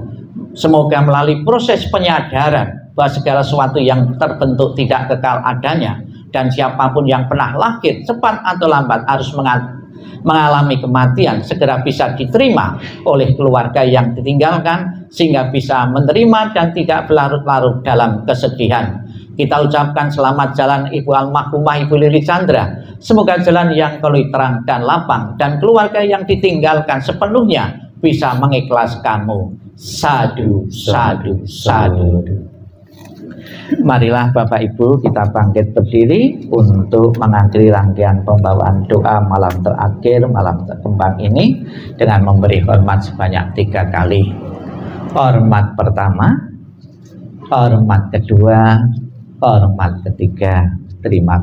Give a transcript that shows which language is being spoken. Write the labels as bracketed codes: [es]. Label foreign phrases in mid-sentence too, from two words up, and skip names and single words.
[id] Semoga melalui proses penyadaran bahwa segala sesuatu yang terbentuk tidak kekal adanya, dan siapapun yang pernah lahir cepat atau lambat harus mengalami kematian, segera bisa diterima oleh keluarga yang ditinggalkan sehingga bisa menerima dan tidak berlarut-larut dalam kesedihan. Kita ucapkan selamat jalan Ibu Almarhumah Ibu Lili Chandra. Semoga jalan yang keluar terang dan lapang, dan keluarga yang ditinggalkan sepenuhnya bisa mengikhlaskanmu. [pi] Sadu, sadu, sadu. [id] Marilah Bapak Ibu kita bangkit berdiri untuk mengakhiri rangkaian pembawaan doa malam terakhir, malam terkembang ini dengan memberi hormat sebanyak 3 kali. Hormat pertama, hormat kedua, hormat ketiga.